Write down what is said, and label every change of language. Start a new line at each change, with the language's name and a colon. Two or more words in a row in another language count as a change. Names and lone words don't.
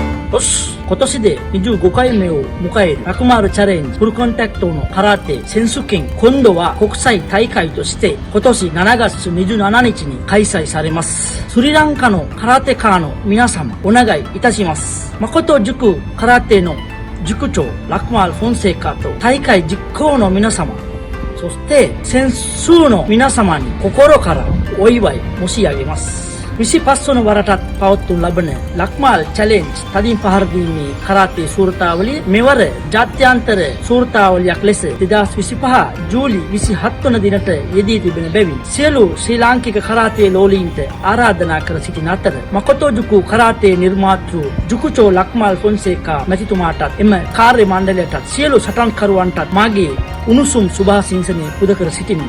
Japanese: よし、今年で25回目を迎えるラクマールチャレンジフルコンタクトの空手選手権、今度は国際大会として今年7月27日に開催されます。スリランカの空手家の皆様、お願いいたします。誠塾空手の塾長ラクマールフォンセカと大会実行の皆様、そして選手の皆様に心からお祝い申し上げます
Sinhala: 。විසිපස්වන වරටත් පවත්වනු ලබන ලක්මාල් චැලෙන්ජ් තදින් පහරදීමේ කරාතේ සූරතාවලිය මෙවර ජාත්‍යන්තර සූරතාවලියක් ලෙස 2025 ජූලි 27 වන දිනට යෙදී තිබෙන බැවින් සියලු ශ්‍රී ලාංකික කරාතේ ලෝලීන්ට ආරාධනා කර සිටින අතර මකොතෝ ජුකු කරාතේ නිර්මාතෘ ජුකුචෝ ලක්මාල් ෆොන්සේකා මැතිතුමාටත් එම කාර්ය මණ්ඩලයටත් සියලු සටන්කරුවන්ටත් මාගේ උණුසුම් සුභාසිංසනය පුද කර සිටිමි.